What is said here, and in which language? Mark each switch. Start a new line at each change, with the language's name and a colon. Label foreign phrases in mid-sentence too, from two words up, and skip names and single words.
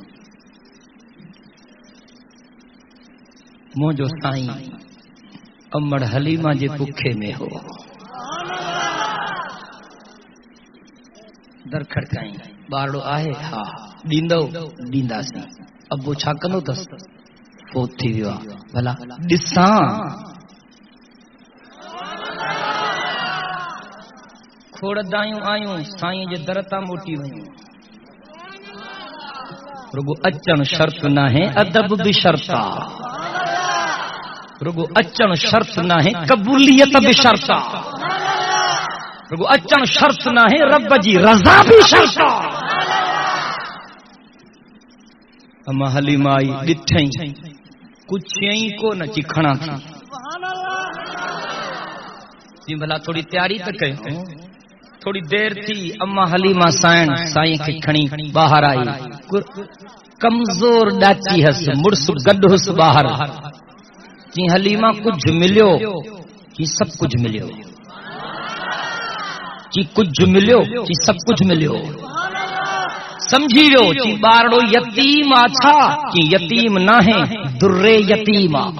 Saraiki: مجھو سائیں امڑ حلیمہ جے پکھے میں ہو، در کھڑکائیں بارڑو آہے، ہاں ڈیندو ڈیندا سی ابو چھا کندو تس فوت تھی ویو۔ بھلا ڈساں کھوڑ دایوں آیوں سائیں جے درتا موٹی ویوں۔ رگو اچن شرط نہ ہے ادب بھی شرطا، رگو اچن شرط نہ ہے قبولیت بھی شرطا، رگو اچن شرط نہ ہے رب جی رضا بھی شرطا۔ اما حلیمہ آئی ڈٹھیں کچھ یہیں کو نہ چکھنا تھی، جی بھلا تھوڑی تیاری تک ہے، تھوڑی دیر تھی اما حلیمہ سائیں کی کھنی باہر آئی، کمزور ڈاچی ہس مرس گڈ ہس باہر، جی حلیمہ کچھ ملیو، جی سب کچھ ملیو، جی کچھ ملیو، جی سب کچھ ملیو، سمجھی لو جی بارڑو یتیم آچھا جی یتیم نہ ہے در یتیم،